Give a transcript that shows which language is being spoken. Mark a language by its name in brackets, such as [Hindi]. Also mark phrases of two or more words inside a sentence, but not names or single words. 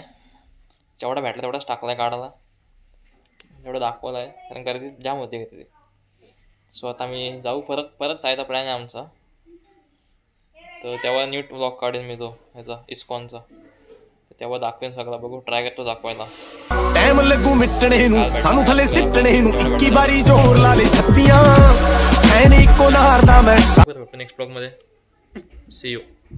[Marathi] जेवढा भेटला तेवढाच टाकला आहे काढायला, जेवढं दाखवलं आहे, कारण गर्दी जाम होती तिथे. सो आता मी जाऊ, परत जायचा प्लॅन आहे आमचा. तर तेव्हा नीट व्लॉग काढेन मी तो ह्याचा इस्कॉनचा, तेव्हा दाखवेन सगळं. बघू, ट्राय करतो दाखवायला. [Punjabi] ਟਾਈਮ ਲਗੂ ਮਿਟਣੇ ਨੂੰ ਸਾਨੂੰ ਥੱਲੇ ਸਿੱਟਣੇ ਨੂੰ 21 ਵਾਰੀ ਜ਼ੋਰ ਲਾ ਲੈ ਛੱਤੀਆਂ ਐ ਨਹੀਂ ਇੱਕੋ ਨਾਰ ਦਾ ਮੈਂ. [Marathi] नेक्स्ट ब्लॉग मध्ये [English] see you.